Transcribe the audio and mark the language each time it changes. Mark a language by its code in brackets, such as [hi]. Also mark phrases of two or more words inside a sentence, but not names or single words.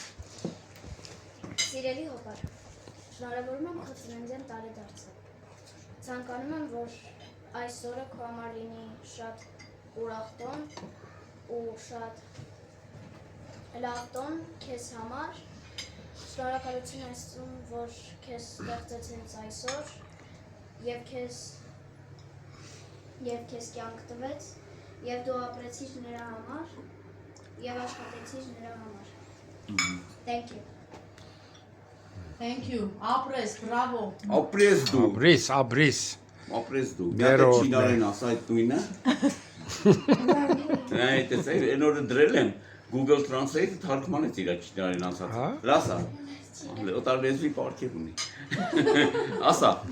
[hy] Սիրելի հոպար, շնորհավորում եմ քո ծննդյան տարեդարձը։ Ցանկանում եմ, որ այս օրը քո համար լինի շատ ուրախ տոն ու շատ լավ տոն քեզ համար։ Շնորհակալություն ասում, որ քեզ ստեղծեց հենց այսօր եւ քեզ կյանք տվեց եւ դու ապրեցիր նրա համար եւ աշխատեցիր նրա համար։ [en] Thank you. Thank you. [hy] Ապրես, բրավո։ Ապրես դու։ Ապրես դու։ Գիտե չինարեն ասա այդ նույնը։ Այդ տեսեք, այն օրը դրել եմ Google Translate թարգմանեց իր չինարեն ասած։ Լասա։ Օտար լեզվի պարգև ունի։ Ասա։